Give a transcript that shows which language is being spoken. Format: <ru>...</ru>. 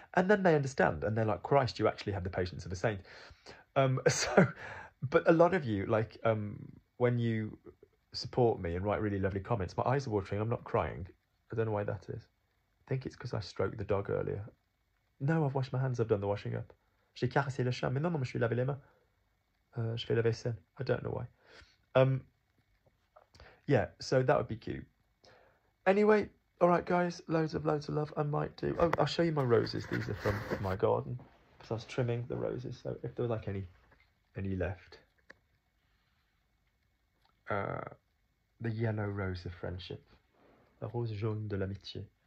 <en>And then they understand and they're like, Christ, you actually have the patience of a saint. But a lot of you, like when you support me and write really lovely comments, my eyes are watering, I'm not crying. I don't know why that is. I think it's because I stroked the dog earlier. No, I've washed my hands, I've done the washing up.</en> <fr>J'ai caressé le chat, mais non, je me suis lavé les mains. Je fais la vaisselle.</fr> <en>I don't know why. Yeah, so that would be cute. Anyway, all right, guys, loads of love. I might do. Oh, I'll show you my roses. These are from my garden because I was trimming the roses. So if there were like any left, the yellow rose of friendship,</en> <fr>la rose jaune de l'amitié.</fr>